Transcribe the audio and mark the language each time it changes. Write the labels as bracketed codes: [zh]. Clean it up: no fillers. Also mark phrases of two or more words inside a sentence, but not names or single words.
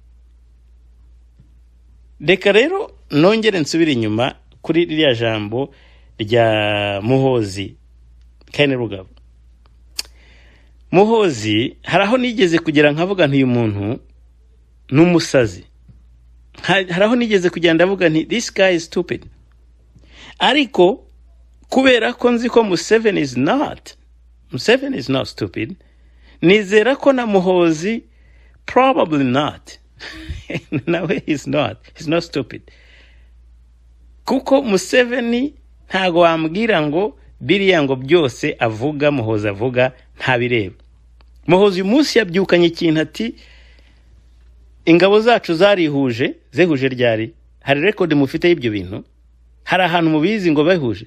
[rw] Reka rero nongere nsubire inyuma kuri ririya jambo rya Muhozi Kainerugaba. Muhozi haraho nigeze kugira nkavuga nti uyu muntu n'umusazi, haraho nigeze kugira ndavuga nti [en] this guy is stupid, [rw] ariko kubera ko nzi ko Museveni [en] is not stupid, [rw] nizera ko na Muhozi [en] probably not. No, he's not stupid. [rw] Kuko Museveni ntago wambwira ngo biriya ngo byose avuga Muhozi avuga ntabireba. Muhozi umunsi yabyukanye ikintu ati ingabo zacu zehuje ryari. Hari record mufite y'ibyo bintu? Hari ahantu mubizi ngo bahuje?